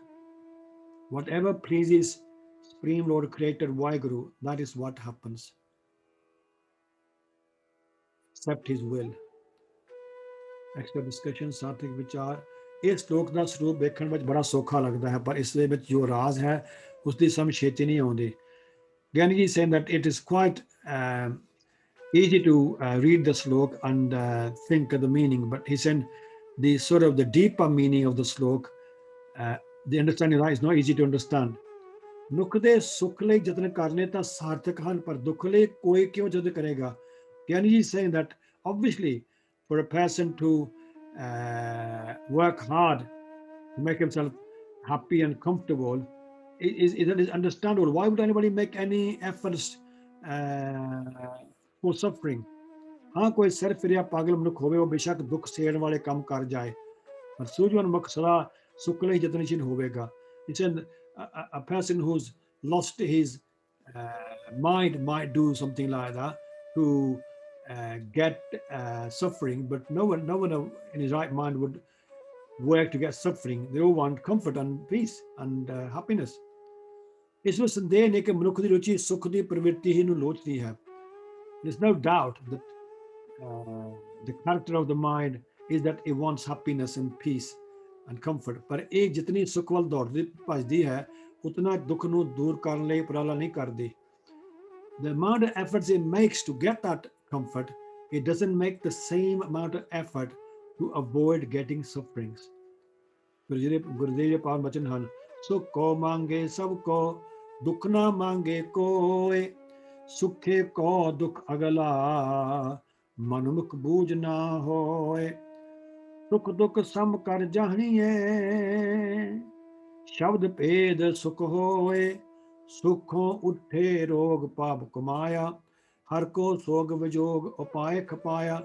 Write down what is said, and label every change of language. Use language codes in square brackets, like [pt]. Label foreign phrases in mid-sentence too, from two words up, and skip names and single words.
[en] Whatever pleases Supreme Lord Creator Vaheguru, that is what happens. Accept his will. Extra discussion, Sattvic Vichar. [pa] ਇਸ ਸ਼ਲੋਕ ਦਾ ਸਰੂਪ ਵੇਖਣ ਵਿੱਚ ਬੜਾ ਸੌਖਾ ਲੱਗਦਾ ਹੈ, ਪਰ ਇਸ ਦੇ ਵਿੱਚ ਜੋ ਰਾਜ਼ ਹੈ ਉਸ ਦੀ ਸਮਝ ਛੇਤੀ ਨਹੀਂ ਆਉਂਦੀ। [en] ਗਿਆਨੀ ਜੀ saying that it is quite easy to read the slok and think of the meaning, but he said the sort of the deeper meaning of the slok, the understanding that is not easy to understand. [pa] ਮਨੁੱਖ ਦੇ ਸੁੱਖ ਲਈ ਯਤਨ ਕਰਨੇ ਤਾਂ ਸਾਰਥਕ ਹਨ, ਪਰ ਦੁੱਖ ਲਈ ਕੋਈ ਕਿਉਂ ਯਤਨ ਕਰੇਗਾ? [en] ਗਿਆਨੀ ਜੀ saying that obviously for a person to work hard to make himself happy and comfortable that is understandable. Why would anybody make any efforts for suffering? [pa] ਹਾਂ, ਕੋਈ ਸਿਰ ਫਿਰਿਆ ਪਾਗਲ ਮਨੁੱਖ ਹੋਵੇ, ਉਹ ਬੇਸ਼ੱਕ ਦੁੱਖ ਸੇਣ ਵਾਲੇ ਕੰਮ ਕਰ ਜਾਏ, ਪਰ ਸੂਝਵਾਨ ਮਨੁੱਖ ਸਦਾ ਸੁੱਖ ਲਈ ਯਤਨਸ਼ੀਲ ਹੋਵੇਗਾ। [en] It's a person who's lost his mind might do something like that to get suffering, but no one in his right mind would work to get suffering. They all want comfort and peace and happiness. [pa] ਇਸ ਵਿੱਚ ਸੰਦੇਹ ਨਹੀਂ ਕਿ ਮਨੁੱਖ ਦੀ ਰੁਚੀ ਸੁੱਖ ਦੀ ਪ੍ਰਵਿਰਤੀ ਹੀ ਨੂੰ ਲੋਚਦੀ ਹੈ। [en] There's no doubt that the character of the mind is that it wants happiness and peace and comfort, [pa] ਪਰ ਇਹ ਜਿਤਨੀ ਸੁੱਖ ਵੱਲ ਦੌੜਦੀ ਭੱਜਦੀ ਹੈ ਉਤਨਾ ਦੁੱਖ ਨੂੰ ਦੂਰ ਕਰਨ ਲਈ ਉਪਰਾਲਾ ਨਹੀਂ ਕਰਦੀ। [en] The amount of efforts it makes to get that comfort, it doesn't make the same amount of effort to avoid getting sufferings. [pa] ਗੁਰਦੇਵ ਜੀ ਪਾਵਨ ਬਚਨ ਹਨ, ਸੁਖੋ ਮੰਗੇ ਸਭ ਕੋ ਦੁੱਖ ਨਾ ਮੰਗੇ ਕੋਏ, ਸੁਖੇ ਕੋ ਦੁੱਖ ਅਗਲਾ ਮਨੁਖ ਬੂਝ ਨਾ ਹੋਏ। ਸੁਖ ਦੁੱਖ ਸਮ ਕਰ ਜਾਣੀਏ, ਸ਼ਬਦ ਭੇਦ ਸੁਖ ਹੋਏ, ਸੁਖੋਂ ਉੱਠੇ ਰੋਗ ਪਾਪ ਕਮਾਇਆ, ਹਰ ਕੋ ਸੋਗ ਵਿਜੋਗ ਉਪਾਏ ਖਪਾਇਆ।